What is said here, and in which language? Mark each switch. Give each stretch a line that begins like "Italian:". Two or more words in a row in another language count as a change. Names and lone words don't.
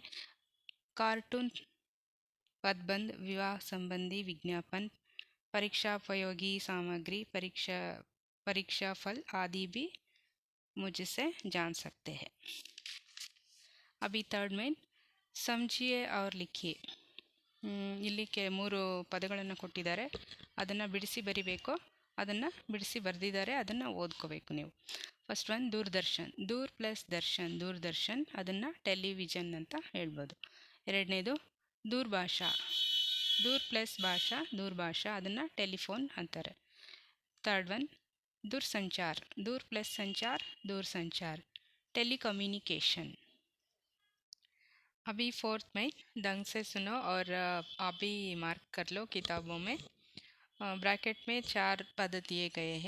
Hindi: कार्टून, पदबंध, विवाह संबंधी विज्ञापन, परीक्षापयोगी सामग्री, परीक्षा फल आदि भी मुझसे जान सकते हैं। अभी थर्ड में समझिए और लिखिए।
Kannada: ಇಲ್ಲಿ ಮೂರು ಪದಗಳನ್ನು ಕೊಟ್ಟಿದ್ದಾರೆ, ಅದನ್ನು ಬಿಡಿಸಿ ಬರಿಬೇಕು, ಅದನ್ನು ಬಿಡಿಸಿ ಬರೆದಿದ್ದಾರೆ, ಅದನ್ನು ಓದ್ಕೋಬೇಕು ನೀವು.
English: first one
Kannada: ದೂರದರ್ಶನ್, ದೂರ್ ಪ್ಲಸ್ ದರ್ಶನ್, ದೂರದರ್ಶನ್, ಅದನ್ನು ಟೆಲಿವಿಷನ್ ಅಂತ ಹೇಳ್ಬೋದು. ಎರಡನೇದು ದೂರ್ಭಾಷಾ, ದೂರ್ ಪ್ಲಸ್ ಭಾಷಾ, ದೂರ್ಭಾಷಾ, ಅದನ್ನು ಟೆಲಿಫೋನ್ ಅಂತಾರೆ.
English: third one
Hindi: दूरसंचार, दूर प्लस संचार, दूरसंचार, टेलीकम्युनिकेशन. अभी फोर्थ में ढंग से सुनो और आप भी मार्क कर लो किताबों में। ब्रैकेट में 4 पद दिए गए हैं।